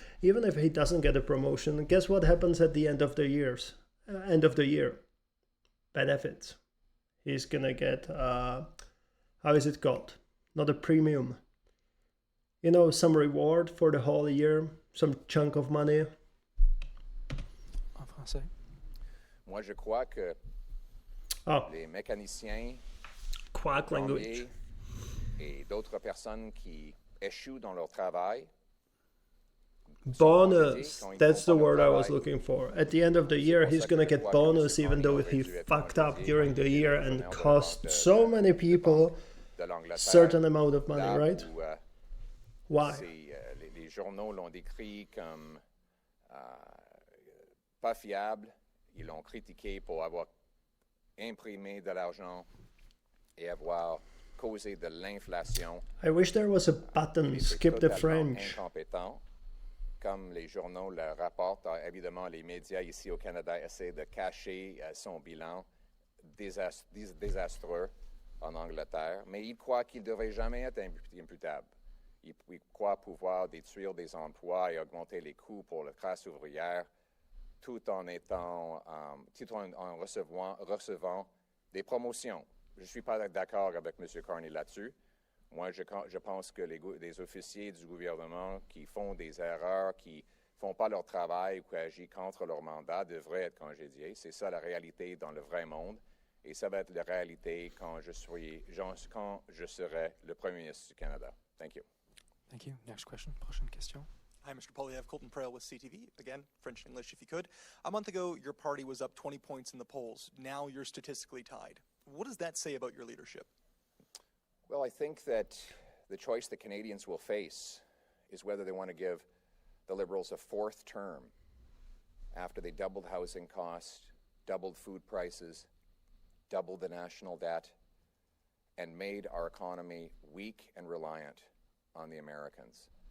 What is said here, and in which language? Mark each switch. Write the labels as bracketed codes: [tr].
[en] Even if he doesn't get a promotion, guess what happens at the end of the year? Benefits. He's gonna get, how is it called? Not a premium. You know, some reward for the whole year, some chunk of money. [fr] En français. Moi, je crois que les mécaniciens, [en] Quack language. [fr] et d'autres personnes qui échouent dans leur travail. [en] Bonus. That's the word I was looking for. At the end of the year, he's gonna get bonus even though he fucked up during the year and cost so many people a certain amount of money, right? Why? [fr] Les journaux l'ont décrit comme pas fiable. Ils l'ont critiqué pour avoir imprimé de l'argent et avoir causé de l'inflation. [en] I wish there was a button, skip the French. [fr] Comme les journaux le rapportent, évidemment, les médias ici au Canada essaient de cacher son bilan désastreux en Angleterre, mais il croit qu'il ne devrait jamais être imputable. Il croit pouvoir détruire des emplois et augmenter les coûts pour la classe ouvrière tout en recevant des promotions. Je ne suis pas d'accord avec M. Carney là-dessus. Moi, je pense que les officiers du gouvernement qui font des erreurs, qui ne font pas leur travail ou qui agissent contre leur mandat devraient être congédiés. C'est ça la réalité dans le vrai monde. Et ça va être la réalité quand je serai le Premier ministre du Canada. [en] Thank you. Thank you. Next question. [fr] Prochaine question. [en] Hi, Mr. Poilievre, Colton Prale with CTV. Again, French and English if you could. A month ago, your party was up 20 points in the polls. Now you're statistically tied. What does that say about your leadership? Well, I think that the choice that Canadians will face is whether they want to give the Liberals a fourth term after they doubled housing costs, doubled food prices, doubled the national debt, and made our economy weak and reliant on the Americans.